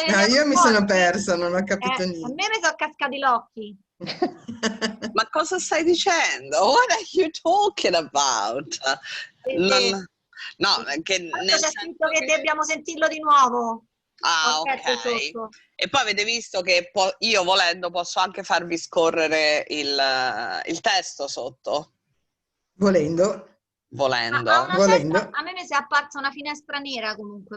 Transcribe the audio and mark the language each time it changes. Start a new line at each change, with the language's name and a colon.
Italian: Io mi sono persa, non ho capito niente. A me mi sono cascati gli occhi. Ma cosa stai dicendo?
English: What are you talking about?
Italian: No, che c'è scritto che dobbiamo sentirlo di nuovo. Ah, ok. E poi avete visto che io volendo posso anche farvi scorrere il testo sotto? Volendo. A me mi si è apparsa una finestra nera comunque.